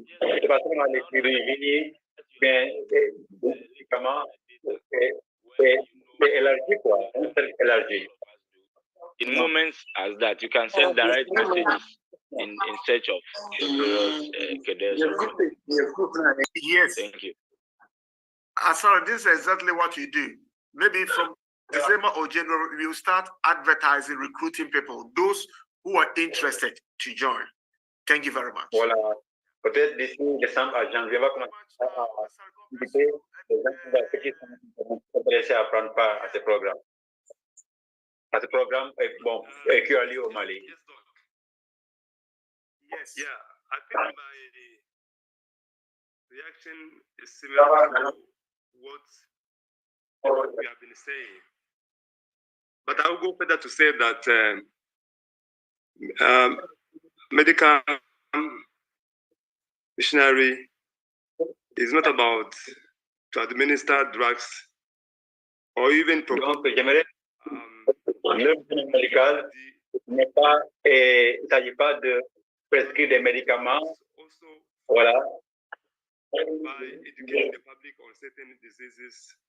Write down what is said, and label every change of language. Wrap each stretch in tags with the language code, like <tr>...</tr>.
<fr>C'est pas seulement les chirurgies, mais les médicaments, c'est élargi quoi, un cercle élargi.</fr> <en>In moments as that, you can send direct messages in search of cadets. Yes. Thank you. Sorry, this is exactly what you do. Maybe from December or January, we will start advertising, recruiting people, those who are interested to join. Thank you very much.</en> <fr>Voilà. Peut-être d'ici décembre à janvier, on va commencer à inviter les gens qui sont intéressés à prendre part à ce programme. À ce programme, bon, qui a lieu au Mali.</fr> <en>Yes. Yeah, I think my reaction is similar to what we have been saying. But I will go further to say that medical missionary is not about to administer drugs or even</en> <fr>donc j'aimerais l'œuvre médicale n'est pas il ne s'agit pas de prescrire des médicaments, voilà,</fr> <en>by educating the public on certain diseases.</en>